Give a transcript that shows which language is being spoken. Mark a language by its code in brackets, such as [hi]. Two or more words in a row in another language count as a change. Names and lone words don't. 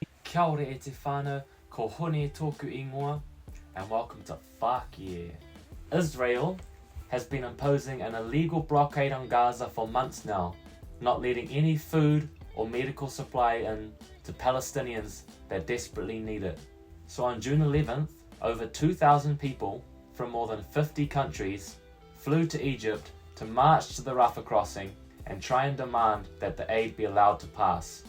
[mi] Kia ora e te whānau, ko hone tōku ingoa, [en] and welcome to Whākie. Israel has been imposing an illegal blockade on Gaza for months now, not letting any food or medical supply in to Palestinians that desperately need it. So on June 11th, over 2,000 people from more than 50 countries flew to Egypt to march to the Rafah crossing and try and demand that the aid be allowed to pass.